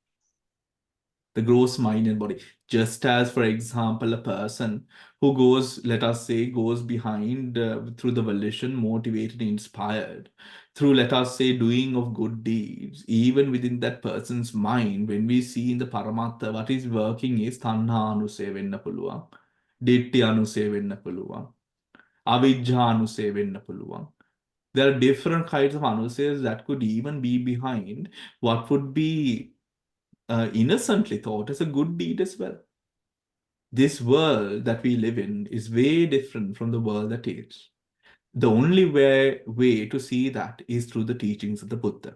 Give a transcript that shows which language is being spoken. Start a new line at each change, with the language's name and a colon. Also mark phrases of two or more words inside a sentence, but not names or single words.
English: The gross mind and body. Just as, for example, a person who goes, let us say, goes behind through the volition, motivated, inspired, through, let us say, doing of good deeds, even within that person's mind, when we see in the Paramattha, what is working is
Pali: Tanha Anusaya
Sinhala: වෙන්න පුළුවන්,
Pali: Ditti Anusaya
Sinhala: වෙන්න පුළුවන්,
Pali: Avijja Anusaya
Sinhala: වෙන්න පුළුවන්.
English: There are different kinds of anusayas that could even be behind what would be innocently thought as a good deed as well. This world that we live in is way different from the world that is. The only way to see that is through the teachings of the Buddha.